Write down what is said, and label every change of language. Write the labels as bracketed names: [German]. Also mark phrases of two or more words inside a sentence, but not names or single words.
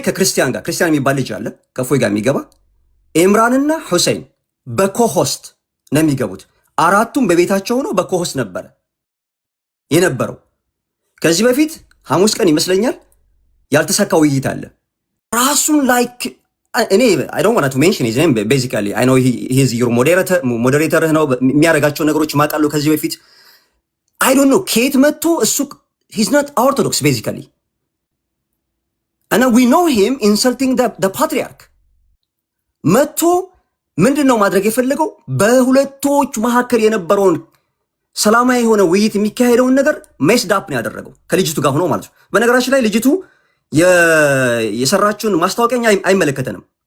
[Amharic] ከክርስቲያን ጋር ክርስቲያን የሚባል ልጅ አለ ከእፎይ ጋር የሚገባ ኢምራንና ሁሴን በኮሆስት ነው የሚገቡት። አራቱም በቤታቸው ሆነው በኮሆስት ነበረ የነበረው። ከዚህ በፊት ሐሙስ ቀን ይመስለኛል ያልተሳካ ውይይት አለ። ራሱን ላይክ እኔ [English] I don't want to mention his name basically I know he is your moderator [Amharic] ነው የሚያደርጋቸው ነገሮች ማቃለው ከዚህ በፊት [English] I don't know [Amharic] ከየት መጥቶ እሱ [English] he's not orthodox basically እና we know him insulting the patriarch [Amharic] መጥቶ ምንድነው ማድረግ የፈለገው? በሁለቶች መካከል የነበረውን ሰላማዊ የሆነ ውይይት የሚካሄደውን ነገር [English] messed up [Amharic] ነው ያደረገው ከልጅቱ ጋር ሆኖ ማለት ነው። በነገራችን ላይ ልጅቱ የሰራችውን ማስታወቂያ አይመለከተንም።